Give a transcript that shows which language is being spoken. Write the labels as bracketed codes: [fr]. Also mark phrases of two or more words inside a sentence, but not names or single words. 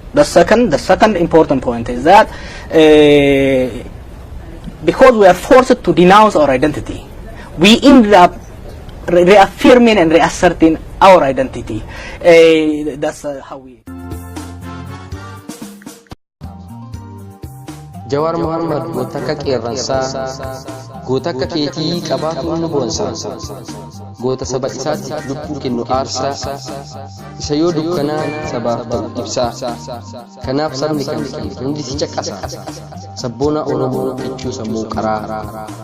[en] The second, the second important point is that, uh, because we are forced to denounce our identity, we end up re-, reaffirming and reasserting our identity. Uh, that's, uh, how we [om] Jawaar Mohammad goota akka qeerransaa, goota akka keetii qabaatu nu boonsa. Goota saba isaatiif lubbuu kennu aarsaa, isa yoo dukkanaa sabaaf ta'u ibsaa. Kanaaf sabni kam hundi si caqasa. Sabboona Oromoo kichuu sammuu qaraa.